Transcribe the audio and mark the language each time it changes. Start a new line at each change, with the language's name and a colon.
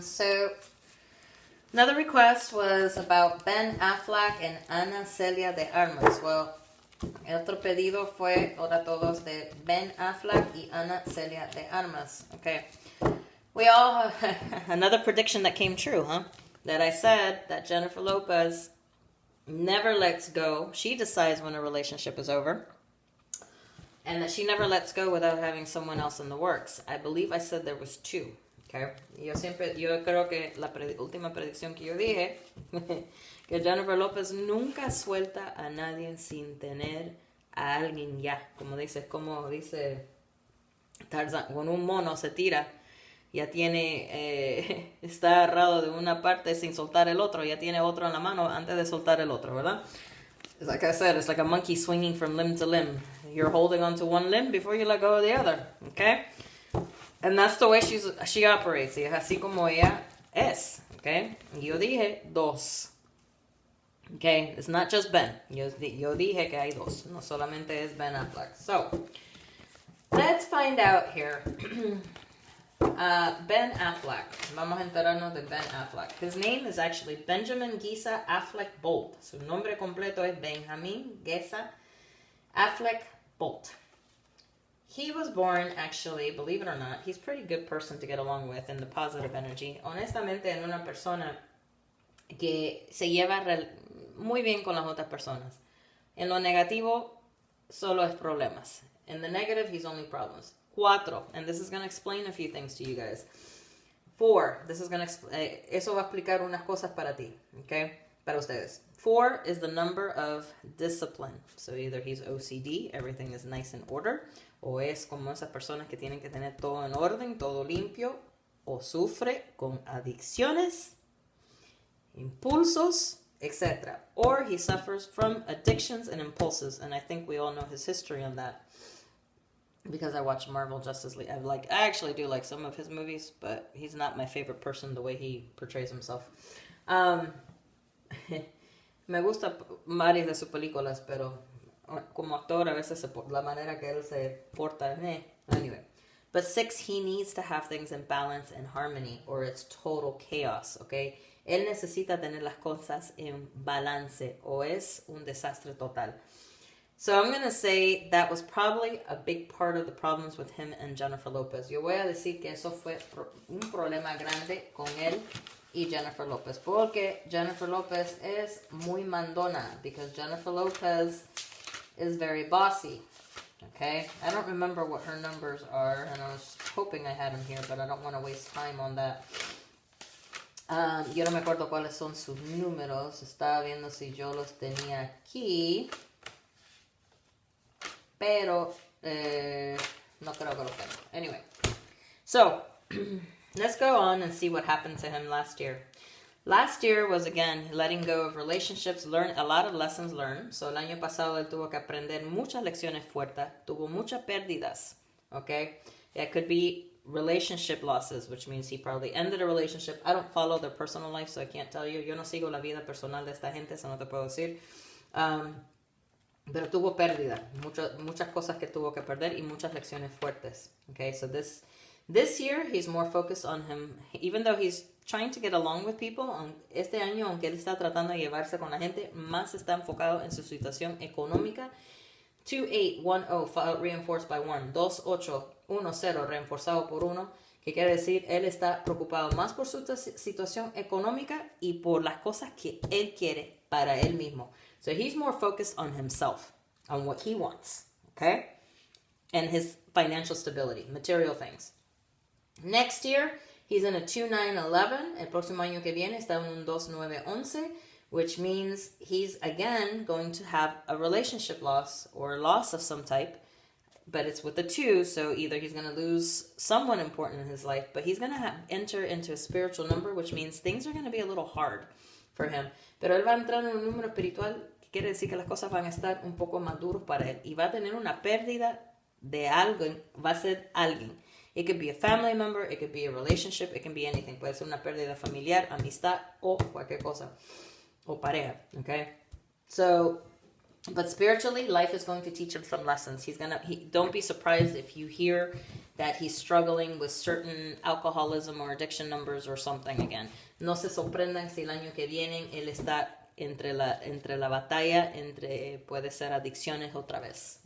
English: So, another request was about Ben Affleck and Ana Celia de Armas.
Spanish: Well, el otro pedido fue, hola todos, de Ben Affleck y Ana Celia de Armas.
English: Okay. We all, another prediction that came true, huh? That I said that Jennifer Lopez never lets go. She decides when a relationship is over. And that she never lets go without having someone else in the works. I believe I said there was two. Okay.
Spanish: Yo creo que la última predicción que yo dije, que Jennifer Lopez nunca suelta a nadie sin tener a alguien ya. Como dice Tarzan, con un mono se tira, ya tiene, está agarrado de una parte sin soltar el otro, ya tiene otro en la mano antes de soltar el otro, ¿verdad?
English: Like I said, it's like a monkey swinging from limb to limb. You're holding onto one limb before you let go of the other, okay? And that's the way she operates.
Spanish: Y es así como ella es, okay? Yo dije dos.
English: Okay, it's not just Ben.
Spanish: Yo dije que hay dos. No solamente es Ben Affleck.
English: So, let's find out here. Ben Affleck.
Spanish: Vamos a enterarnos de Ben Affleck.
English: His name is actually Benjamin Gisa Affleck Bolt.
Spanish: Su nombre completo es Benjamin Gisa Affleck Bolt.
English: He was born, actually, believe it or not, he's a pretty good person to get along with in the positive energy.
Spanish: Honestamente, en una persona que se lleva muy bien con las otras personas. En lo negativo, solo es problemas.
English: In the negative, he's only problems. 4, and this is going to explain a few things to you guys.
Spanish: 4,
English: this is going to
Spanish: eso va a explicar unas cosas para ti, okay? Para ustedes.
English: 4 is the number of discipline. So either he's OCD, everything is nice in order,
Spanish: o es como esas personas que tienen que tener todo en orden, todo limpio, o sufre con adicciones, impulsos, etc.
English: Or he suffers from addictions and impulses, and I think we all know his history on that. Because I watch Marvel Justice League. I actually do like some of his movies, but he's not my favorite person the way he portrays himself.
Spanish: Me gusta varias de sus películas, pero como actor a veces la manera que él se porta, anyway.
English: But 6, he needs to have things in balance and harmony, or it's total chaos, okay?
Spanish: Él necesita tener las cosas en balance, o es un desastre total.
English: So I'm going to say that was probably a big part of the problems with him and Jennifer Lopez.
Spanish: Yo voy a decir que eso fue un problema grande con él y Jennifer Lopez. Porque Jennifer Lopez es muy mandona.
English: Because Jennifer Lopez is very bossy. Okay? I don't remember what her numbers are. And I was hoping I had them here. But I don't want to waste time on that.
Spanish: Yo no me acuerdo cuáles son sus números. Estaba viendo si yo los tenía aquí. Pero no creo que lo tengo.
English: Anyway, so let's go on and see what happened to him last year. Last year was, again, letting go of relationships, learn a lot of lessons learned.
Spanish: So el año pasado él tuvo que aprender muchas lecciones fuertes, tuvo muchas pérdidas, okay?
English: It could be relationship losses, which means he probably ended a relationship. I don't follow their personal life, so I can't tell you.
Spanish: Yo no sigo la vida personal de esta gente, eso no te puedo decir. Pero tuvo pérdida, muchas cosas que tuvo que perder y muchas lecciones fuertes.
English: Okay, so this year he's more focused on him, even though he's trying to get along with people.
Spanish: Este año, aunque él está tratando de llevarse con la gente, más está enfocado en su situación económica.
English: 2810 reinforced by 1,
Spanish: 2810 reforzado por 1, que quiere decir él está preocupado más por su situación económica y por las cosas que él quiere para él mismo.
English: So he's more focused on himself, on what he wants, okay? And his financial stability, material things. Next year, he's in a 2911.
Spanish: El próximo año que viene está en un 2911,
English: which means he's, again, going to have a relationship loss or loss of some type, but it's with a 2, so either he's going to lose someone important in his life, but he's going to enter into a spiritual number, which means things are going to be a little hard for him.
Spanish: Pero él va a entrar en un número espiritual, que quiere decir que las cosas van a estar un poco más duras para él. Y va a tener una pérdida de algo, va a ser alguien.
English: It could be a family member, it could be a relationship, it can be anything.
Spanish: Puede ser una pérdida familiar, amistad o cualquier cosa. O pareja, okay? So,
English: But spiritually, life is going to teach him some lessons. Don't be surprised if you hear that he's struggling with certain alcoholism or addiction numbers or something again.
Spanish: No se sorprendan si el año que viene él está entre la batalla, puede ser adicciones otra vez.